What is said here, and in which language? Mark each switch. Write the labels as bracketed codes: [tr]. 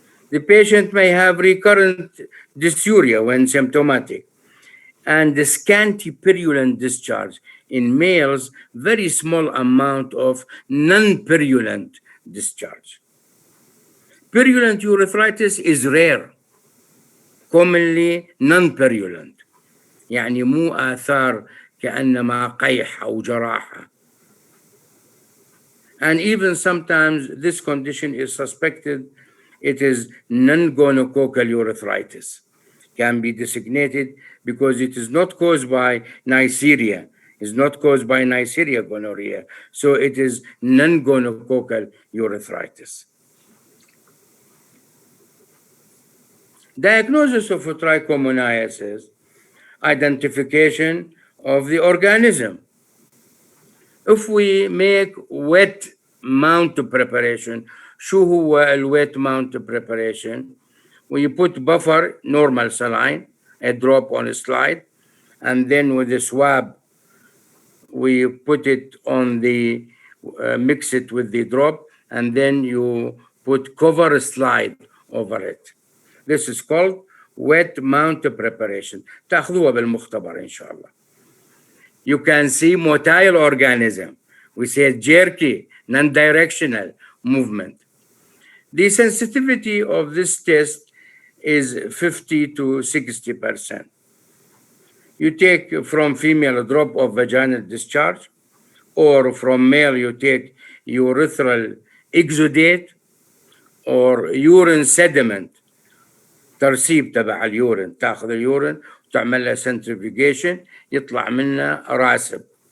[en] The patient may have recurrent dysuria when symptomatic, and the scanty purulent discharge. In males, very small amount of non-purulent discharge. Purulent urethritis is rare, commonly non-purulent. [ar] يعني مو آثار كأنما قيح أو جراحة. [en] And even sometimes this condition is suspected. It is non-gonococcal urethritis. Can be designated because it is not caused by Neisseria. It's not caused by Neisseria gonorrhea. So it is non-gonococcal urethritis. Diagnosis of trichomoniasis, identification of the organism. If we make wet mount preparation, [ar] شو هو الwet mount preparation? [en] We put buffer, normal saline, a drop on a slide, and then with a swab, we put it on the, mix it with the drop, and then you put cover slide over it. This is called wet mount preparation. [ar] تاخذوها بالمختبر إن شاء الله. [en] You can see motile organism. We say jerky, non-directional movement. The sensitivity of this test is 50 to 60%. You take from female a drop of vaginal discharge, or from male you take urethral exudate or urine sediment. [ar] ترسيب تبع اليورين، تاخذ اليورين وتعمل له centrifugation يطلع منه راسب.